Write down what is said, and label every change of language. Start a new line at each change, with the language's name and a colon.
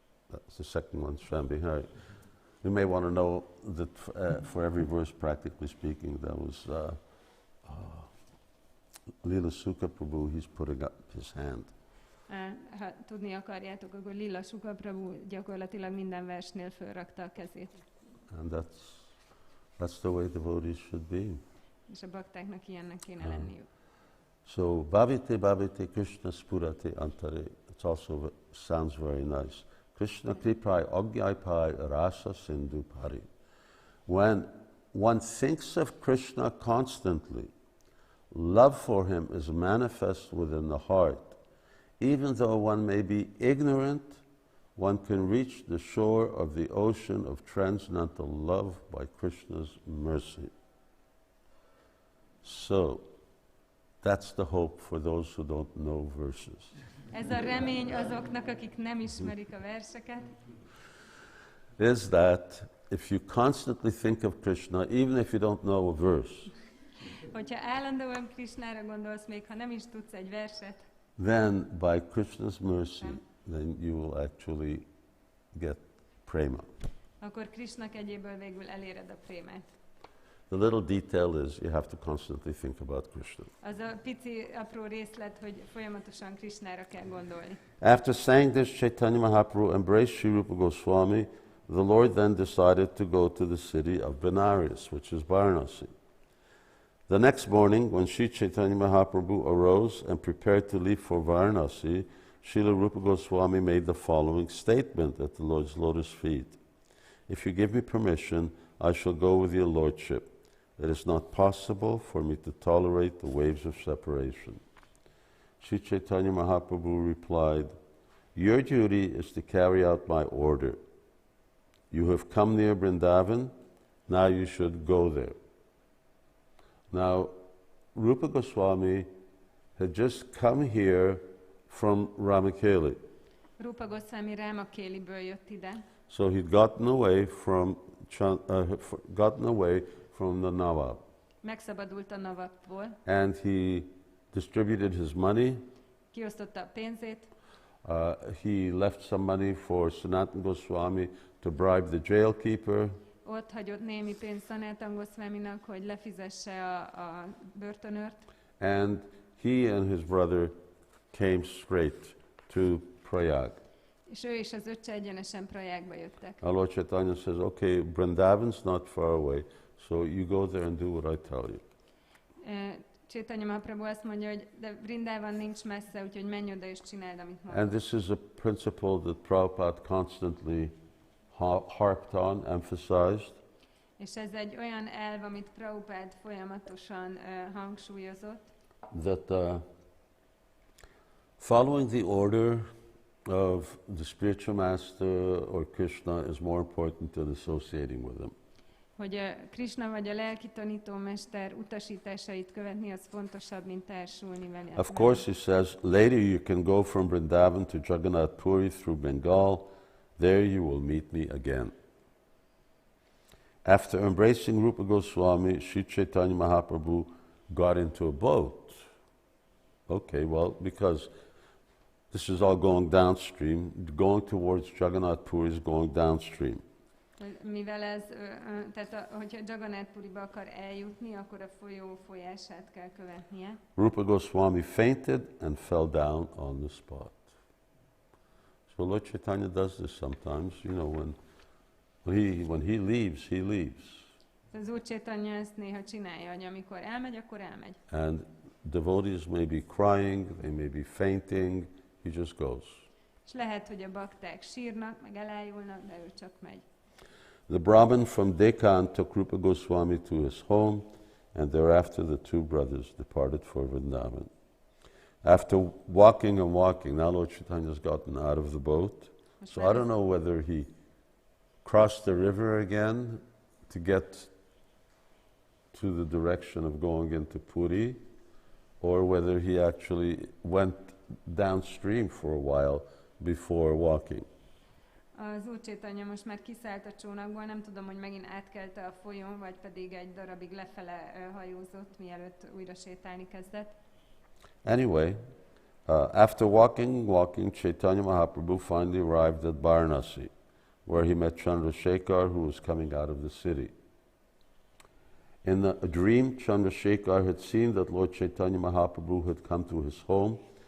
English: That's the second one, Shambhihari. You may want to know that for every verse, practically speaking, that was Lila Sukha Prabhu, he's putting up his hand.
Hungarian: Ha tudni akarjátok, akkor Lila Sukha Prabhu gyakorlatilag minden versnél fölrakta a kezét.
English: And that's the way devotees should be.
Hungarian: És a baktáknak ilyennek kéne lenniük.
English: So,
Bangla: Bhavite Krishna Spurate Antare,
English: it also sounds very nice.
Bangla: Krishna Kripai Agyaipai Rasa Sindhu Pari.
English: When one thinks of Krishna constantly, love for him is manifest within the heart. Even though one may be ignorant, one can reach the shore of the ocean of transcendental love by Krishna's mercy. So, that's the hope for those who don't know verses.
Hungarian: Ez a remény azoknak, akik nem ismerik a verseket.
English: Is that if you constantly think of Krishna, even if you don't know a verse,
Hungarian: Hogyha állandóan Krishnára gondolsz, még ha nem is tudsz egy verset,
English: then by Krishna's mercy, then you will actually get prema.
Hungarian: akkor Krishna kegyéből végül eléred a prémát.
English: The little detail is you have to constantly think about Krishna.
Hungarian: Az a pici, apró részlet, hogy folyamatosan Krishnára kell gondolni.
English: After saying this, Caitanya Mahaprabhu embraced Sri Rūpa Gosvāmī. The Lord then decided to go to the city of Benares, which is Varanasi. The next morning, when Sri Caitanya Mahaprabhu arose and prepared to leave for Varanasi, Srila Rūpa Gosvāmī made the following statement at the Lord's lotus feet. If you give me permission, I shall go with your Lordship. It is not possible for me to tolerate the waves of separation. Sri Caitanya Mahaprabhu replied, your duty is to carry out my order. You have come near Vrindavan, now you should go there. Now, Rūpa Gosvāmī had just come here from Ramakeli.
Hungarian: Rūpa Gosvāmī Ramakéliből jött ide,
English: So he'd gotten away from the Nawab.
Hungarian: megszabadult a Nawabból,
English: And he distributed his money.
Hungarian: kiosztotta a pénzét,
English: He left some money for Sanatana Goswami to bribe the jailkeeper.
Hungarian: ott hagyott némi pénzt Sanatana Gosvāminak, hogy lefizesse a börtönőrt,
English: And he and his brother came straight to Prayāga.
Hungarian: és ő és az öccse egyenesen Prayāgba jöttek.
English: Lord Caitanya says, okay, Vrindavan's not far away, so you go there and do what I tell you.
Hungarian: Caitanya Mahaprabhu azt mondja, hogy de Vrindavan nincs messze, úgyhogy menj oda és csináld, amit
English: And
Hungarian: mondok.
English: this is a principle that Prabhupada constantly harped on, emphasized.
Hungarian: És ez egy olyan elv, amit Prabhupád folyamatosan hangsúlyozott,
English: That following the order of the spiritual master or Krishna is more important than associating with him.
Hungarian: hogy Krishna vagy a lelki tanítómester utasításait követni, az fontosabb, mint társulni vele.
English: Of course, he says, later you can go from Vrindavan to Jagannath Puri through Bengal. There you will meet me again. After embracing Rūpa Gosvāmī, Sri Caitanya Mahaprabhu got into a boat. Okay, well, because this is all going downstream, going towards Jagannath Puri is going downstream.
Hungarian: Mivel ez, tehát hogyha Jagannath Puriba akar eljutni, akkor a folyó folyását kell követnie.
English: Rūpa Gosvāmī fainted and fell down on the spot. So Lord Caitanya does this sometimes, you know, when he leaves, he leaves.
Hungarian: Az Úr Caitanya ezt néha csinálja, hogy amikor elmegy, akkor elmegy.
English: And devotees may be crying, they may be fainting, he just goes.
Hungarian: És lehet, hogy a bakták sírnak, meg elájulnak, de ő csak megy.
English: The Brahmin from Deccan took Rūpa Gosvāmī to his home, and thereafter the two brothers departed for Vrindavan. After walking and walking, now Lord Chaitanya's gotten out of the boat, so I don't know whether he crossed the river again to get to the direction of going into Puri, or whether he actually went downstream for a while before walking.
Hungarian: Az Úr Chaitanya most már kiszállt a csónakból, nem tudom, hogy megint átkelte a folyón, vagy pedig egy darabig lefele hajózott, mielőtt újra sétálni kezdett.
English: Anyway, after walking, Caitanya Mahaprabhu finally arrived at Varanasi, where he met Chandrasekhar, who was coming out of the city. In a dream, Chandrasekhar had seen that Lord Chaitanya Mahaprabhu had come to his home.